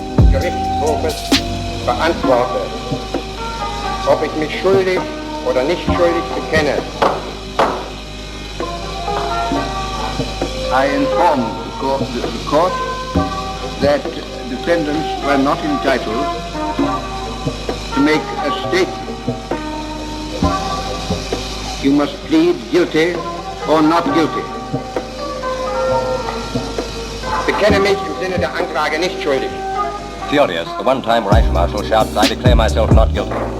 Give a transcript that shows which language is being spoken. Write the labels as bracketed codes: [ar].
[de] Gerichtshofes beantworte, ob ich mich schuldig oder nicht schuldig bekenne. [en] I inform the court that defendants were not entitled to make a statement. You must plead guilty or not guilty. [de] Bekenne mich im Sinne der Anklage nicht schuldig. [en] Furious, the one-time Reichsmarshal shouts, I declare myself not guilty.